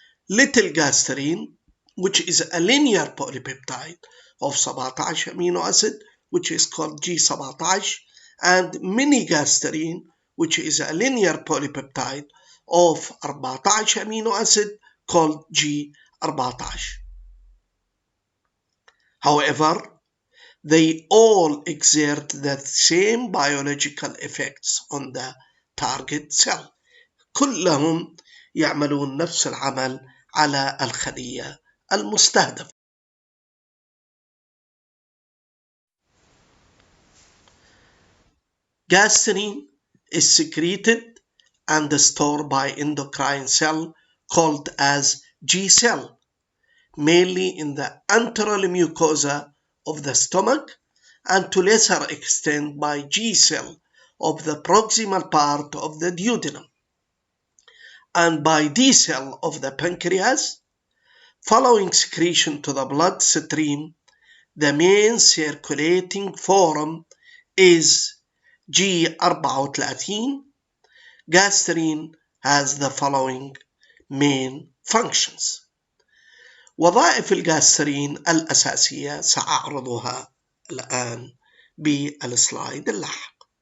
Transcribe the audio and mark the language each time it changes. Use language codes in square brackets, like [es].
[en] Little gastrin, which is a linear polypeptide of 17 amino acid, which is called G17, and mini gastrin, which is a linear polypeptide of 14 amino acid called G14. However, they all exert the same biological effects on the target cell. [ar] كلهم يعملون نفس العمل على الخلية المستهدفة. [en] Gastrin is secreted and stored by endocrine cell called as G cell, mainly in the antral mucosa of the stomach, and to lesser extent by G cell of the proximal part of the duodenum, and by D cell of the pancreas. Following secretion to the bloodstream, the main circulating form is G34. Gastrin has the following main functions. [ar] وظائف الجاسترين الأساسية سأعرضها الآن بالسلايد اللاحق.